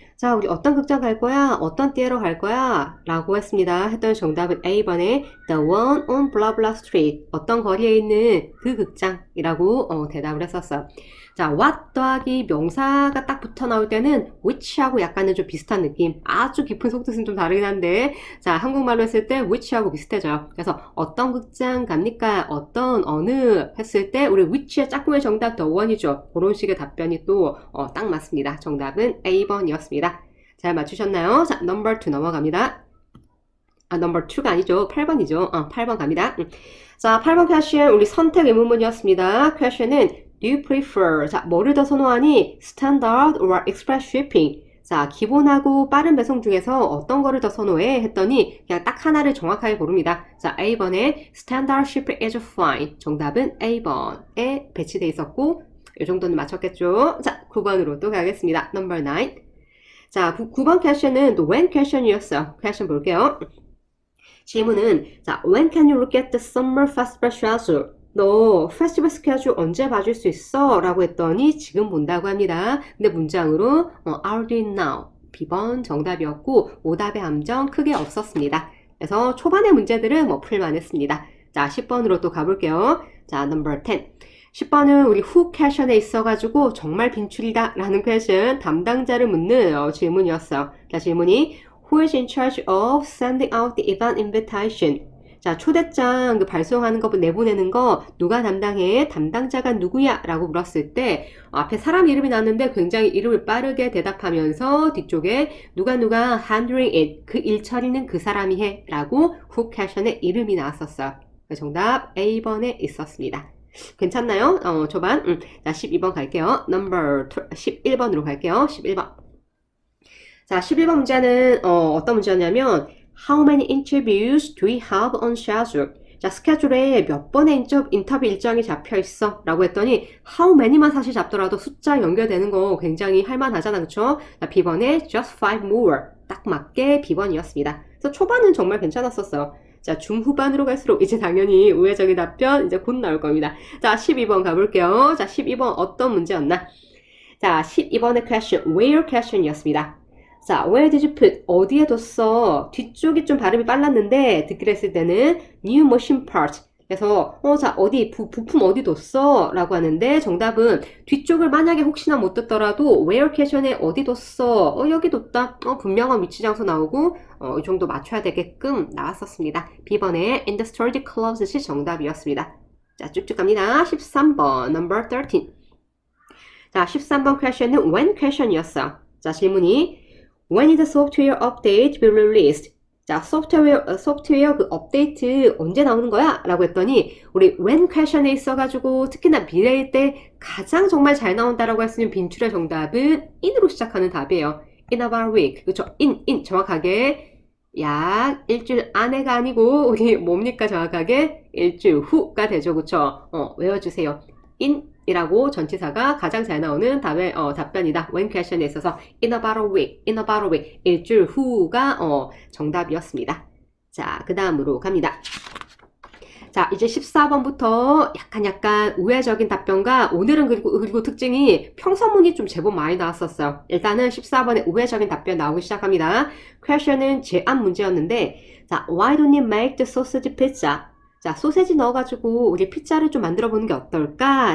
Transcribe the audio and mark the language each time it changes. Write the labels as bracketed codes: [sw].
[ko] 자, 우리 어떤 극장 갈 거야? 어떤 theater 갈 거야? 라고 했습니다. 했던 정답은 A번에 [en] The one on blah blah street. [ko] 어떤 거리에 있는 그 극장이라고 대답을 했었어요. 자, what 더하기 명사가 딱 붙어 나올 때는 which하고 약간은 좀 비슷한 느낌. 아주 깊은 속뜻은 좀 다르긴 한데, 자, 한국말로 했을 때 which하고 비슷해져요. 그래서 어떤 극장 갑니까? 어느 했을 때 우리 which의 짝꿍의 정답 the one이죠. 그런 식의 답변이 또 딱 맞습니다. 정답은 A번이었습니다. 잘 맞추셨나요? 자, number 2 넘어갑니다. number 2가 아니죠. 8번이죠. 8번 갑니다. 자, 8번 question 우리 선택 의문문이었습니다. question은 [en] Do you prefer? [ko] 자, 뭐를 더 선호하니? [en] Standard or Express Shipping? [ko] 자, 기본하고 빠른 배송 중에서 어떤 거를 더 선호해? 했더니 그냥 딱 하나를 정확하게 고릅니다. 자, A번에 [en] Standard Shipping is fine. [ko] 정답은 A번에 배치되어 있었고 이 정도는 맞췄겠죠? 자, 9번으로 또 가겠습니다. Number 9. 자, 9번 퀘션은 또 when question이었어요. 퀘션 볼게요. 질문은 자, [en] when can you look at the summer festival schedule? [ko] 너 페스티벌 스케줄 언제 봐줄 수 있어? 라고 했더니 지금 본다고 합니다. 근데 문장으로 [en] I'll do it now. [ko] B번 정답이었고 오답의 함정 크게 없었습니다. 그래서 초반의 문제들은 풀만 했습니다. 자, 10번으로 또 가볼게요. 자, number 10. 10번은 우리 who 퀘션에 있어가지고 정말 빈출이다 라는 퀘션 담당자를 묻는 질문이었어요. 자, 질문이 [en] Who is in charge of sending out the event invitation? [ko] 자, 초대장 발송하는 거 내보내는 거 누가 담당해? 담당자가 누구야? 라고 물었을 때 앞에 사람 이름이 나왔는데 굉장히 이름을 빠르게 대답하면서 뒤쪽에 누가 handling it 그 일 처리는 그 사람이 해 라고 who 퀘션의 이름이 나왔었어요. 정답 A번에 있었습니다. 괜찮나요? 초반. 자, 12번 갈게요. number 11번으로 갈게요. 11번. 자, 11번 문제는 어떤 문제였냐면 [en] How many interviews do we have on schedule? [ko] 자, 스케줄에 몇 번의 인터뷰 일정이 잡혀 있어? 라고 했더니 how many만 사실 잡더라도 숫자 연결되는 거 굉장히 할만하잖아. 그쵸? 자, B번에 [en] just 5 more. [ko] 딱 맞게 B번이었습니다. 그래서 초반은 정말 괜찮았었어요. 자, 중후반으로 갈수록 이제 당연히 우회적인 답변 이제 곧 나올 겁니다. 자, 12번 가볼게요. 자, 12번 어떤 문제였나? 자, 12번의 question, where question이었습니다. [en] 자, where did you put? [ko] 어디에 뒀어? 뒤쪽이 좀 발음이 빨랐는데 듣기로 했을 때는 [en] new machine part. [ko] 그래서 자, 부품 어디 뒀어? 라고 하는데 정답은 뒤쪽을 만약에 혹시나 못 듣더라도 where question에 어디 뒀어? 여기 뒀다. 분명한 위치 장소 나오고 이 정도 맞춰야 되게끔 나왔었습니다. [en] B번에 in the storage closet이 [ko] 정답이었습니다. 자, 쭉쭉 갑니다. 13번 number 13. 자, 13번 question은 when question이었어. 자, 질문이 [en] When is the software update be released? [ko] 자, 소프트웨어 그 업데이트 언제 나오는 거야? 라고 했더니 우리 when question에 있어가지고 특히나 미래일 때 가장 정말 잘 나온다라고 할 수 있는 빈출의 정답은 in으로 시작하는 답이에요. [en] In about a week. 그쵸? [ko] in 정확하게 약 일주일 안에가 아니고 우리 뭡니까 정확하게 일주일 후가 되죠. 그쵸? 외워주세요. in 이라고 전치사가 가장 잘 나오는 답변이다. when question에 있어서 [en] in about a week, [ko] 일주일 후가 정답이었습니다. 자, 그 다음으로 갑니다. 자, 이제 14번부터 약간 우회적인 답변과 오늘은 그리고 특징이 평서문이 좀 제법 많이 나왔었어요. 일단은 14번에 우회적인 답변 나오기 시작합니다. 퀘션은 제안 문제였는데, 자, [en] why don't you make the sausage pizza? [ko] 자, 소세지 넣어가지고 우리 피자를 좀 만들어 보는 게 어떨까?